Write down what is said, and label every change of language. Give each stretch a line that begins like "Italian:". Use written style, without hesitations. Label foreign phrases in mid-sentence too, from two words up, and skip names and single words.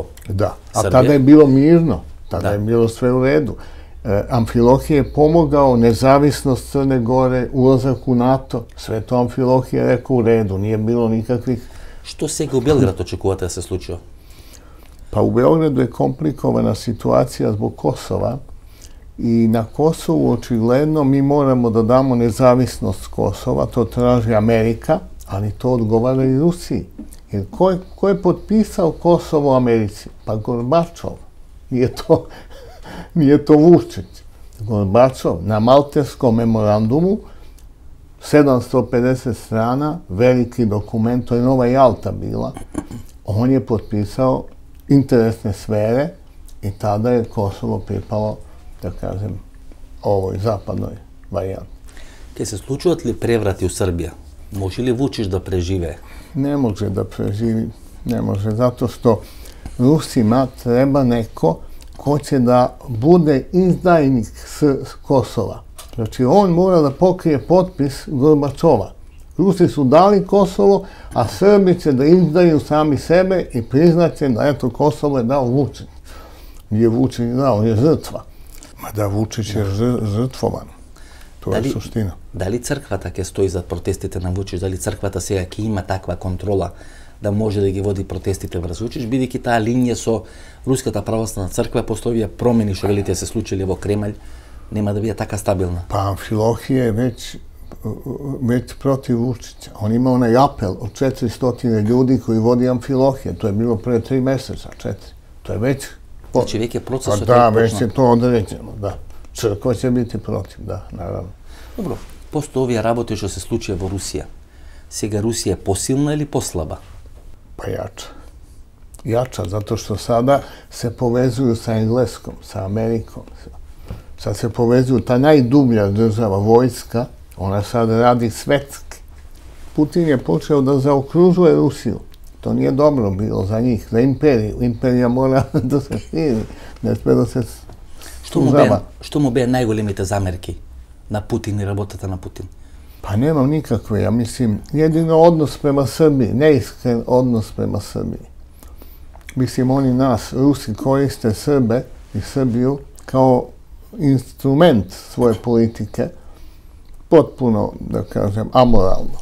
Serbian: Србија... a tada je bilo mirno, tada je bilo sve u redu. Amfilohije je pomogao nezavisnost Crne Gore, ulazak u NATO, sve to Amfilohije je rekao u redu, nije bilo nikakvih...
Macedonian: Што сега у Белград очекувате да се случи?
Serbian: Pa u Beogradu je komplikovana situacija zbog Kosova i na Kosovu očigledno mi moramo da damo nezavisnost Kosova, to traži Amerika, ali to odgovara i Rusiji. Jer ko je potpisao Kosovo Americi? Pa Gorbačov. Nije to Vučić. Gorbačov na Malteskom memorandumu, 750 strana, veliki dokument, to je nova Jalta bila. On je potpisao interesne sfere i tada je Kosovo pripalo, da kažem, ovoj zapadnoj varijanti.
Macedonian: Ке се случуват ли преврати у Србија? Може ли Вучич да преживее?
Serbian: Ne može da preživi, ne može, zato što Rusima treba neko ko će da bude izdajnik s Kosova. Znači, on mora da pokrije potpis Gorbačova. Rusi su dali Kosovo, a Srbi će da izdaju sami sebe i priznaće da, eto, Kosovo je dao Vučić. Nije Vučić dao, je žrtva. Ma da, Vučić je žrtvovan. To je suština.
Macedonian: Дали црквата ќе стои зад протестите на Вучич? Дали црквата сега ќе има таква контрола да може да ги води протестите врз Вучич, бидејќи таа линија со Руската православна црква после овие промени што велите се случили во Кремљ нема да биде така стабилна?
Serbian: Pa Amfilohije je već protiv Vučića. On ima onaj apel od 400 ljudi koji vodi Amfilohije. To je bilo pre 3 meseca, 4. To je već... Znači, već je proces... Da, već je to određeno, da. Crkva će biti protiv, da, naravno. Dobro,
Macedonian: после овие работи што се случија во Русија, сега Русија е посилна или послаба?
Serbian: Pa jača. Jača, zato što sada se povezuju sa Engleskom, sa Amerikom. Sad se povezuju, ta najdublja država, vojska, ona sad radi svetski. Putin je počeo da zaokružuje Rusiju. To nije dobro bilo za njih, za imperiju. Imperija mora da se širi, ne sme da se sužava.
Macedonian: Што му беа најголемите замерки на Путин и работата на Путин?
Serbian: Pa nemam nikakve, ja mislim, jedino odnos prema Srbiji, neiskren odnos prema Srbiji. Mislim, oni nas, Rusi, koriste Srbe i Srbiju kao instrument svoje politike, potpuno, da kažem, amoralno.